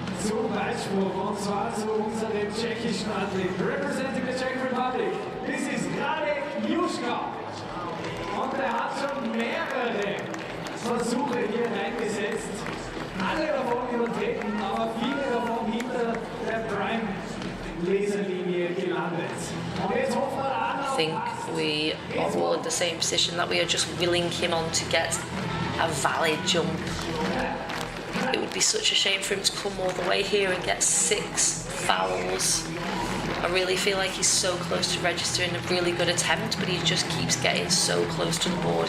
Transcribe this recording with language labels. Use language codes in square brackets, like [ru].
[de] Zum Weitspruch, und zwar zu unserem tschechischen Athleten. [en] Representing the Czech Republic, this is Radek Juška. [de] Und er hat schon mehrere Versuche hier reingesetzt. Alle davon übertreten, aber viele davon hinter der Prime-Laserlinie gelandet. Und jetzt hoffen wir an, [en] I think we are all in the same position, that we are just willing him on to get a valid jump. It would be such a shame for him to come all the way here and get 6 fouls. I really feel like he's so close to registering a really good attempt, but he just keeps getting so close to the board.